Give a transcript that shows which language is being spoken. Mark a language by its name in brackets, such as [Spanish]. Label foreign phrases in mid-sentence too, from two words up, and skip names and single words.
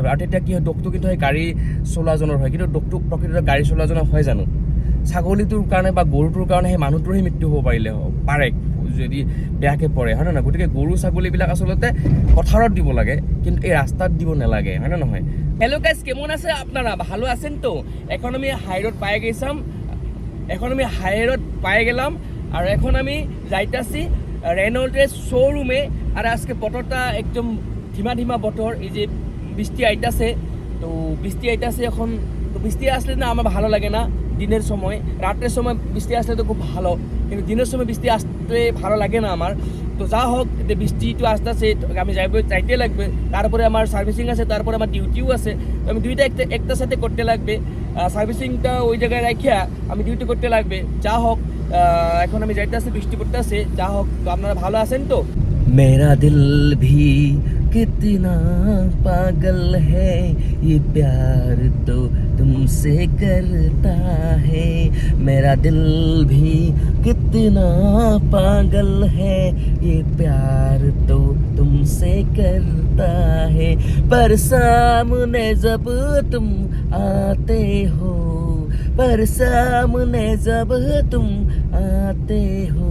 [Assamese] আৰু তেতিয়া কি হয়, দুখটো কিন্তু সেই গাড়ী চলোৱাজনৰ হয়, কিন্তু দুখটো প্ৰকৃততে গাড়ী চলোৱাজনৰ হয় জানো? ছাগলীটোৰ কাৰণে বা গৰুটোৰ কাৰণে সেই মানুহটোৰহে মৃত্যু হ'ব পাৰে যদি বেয়াকৈ পৰে, হয় নে নহয়? গতিকে গৰু ছাগলীবিলাক আচলতে পথাৰত দিব লাগে, কিন্তু এই রাস্তাত দিব নালাগে, হয় না নহয়? [English] hello guys, [Bangla] কেমন আছে আপনারা? ভালো আছেন তো? এখন আমি হাই রোড পায়ে গেলাম আর এখন আমি যাইতাছি রেনল্টের শোরুমে। আর আজকে বতরটা একদম ধিমা বতর, এই যে বৃষ্টি আইতাছে, তো বৃষ্টি আইতাছে এখন। তো বৃষ্টি আসলে না আমার ভালো লাগে না দিনের সময়, রাতের সময় বৃষ্টি আসলে তো খুব ভালো, কিন্তু দিনের সময় বৃষ্টি আসলে ভালো লাগে না আমার। তো যা হোক, বৃষ্টিটো আসতেছে, আমি যাইতে লাগবে। তারপরে আমার সার্ভিসিং আছে, তারপরে আমার ডিউটিও আছে। তো আমি দুইটা একটা সাথে করতে লাগবে। সার্ভিসিংটা ওই জায়গায় রাখিয়া আমি ডিউটি করতে লাগবে। যা হোক, এখন আমি যাইতেছি, বৃষ্টি পড়তেছে। যা হোক, তো আপনারা ভালো আছেন তো? [Hindi] मेरा दिल भी कितना पागल है, ये प्यार तो तुमसे करता है। मेरा दिल भी कितना पागल है, ये प्यार तो तुमसे करता है। पर सामने जब तुम आते हो, पर सामने जब तुम आते हो।